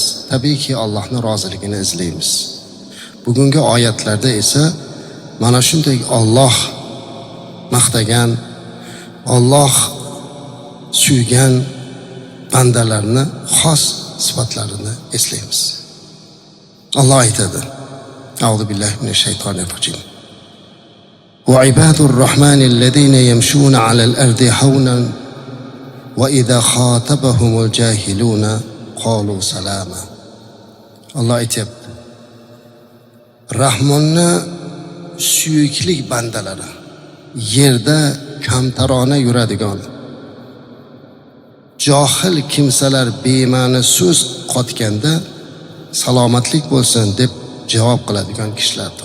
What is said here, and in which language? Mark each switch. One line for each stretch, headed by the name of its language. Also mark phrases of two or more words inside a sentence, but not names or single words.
Uzbek: Tabiiyki Allohning roziligini izlaymiz. Bugungi oyatlarda esa mana shunday Alloh maqtagan, Alloh suygan bandalarni xos sifatlarini eslaymiz. Alloh aytadi:
Arabic: أعوذ بالله من الشيطان الرجيم. وعباد الرحمن الذين يمشون على الأرض هونا وإذا خاطبهم الجاهلون قالوا سلاما.
Uzbek: Alloh aytibdi: Rahmonni suyuklik bandalari, yerda kamtarona yuradigan, johil kimsalar bema'ni so'z qotganda salomatlik bo'lsin deb javob qiladigan kishilardir.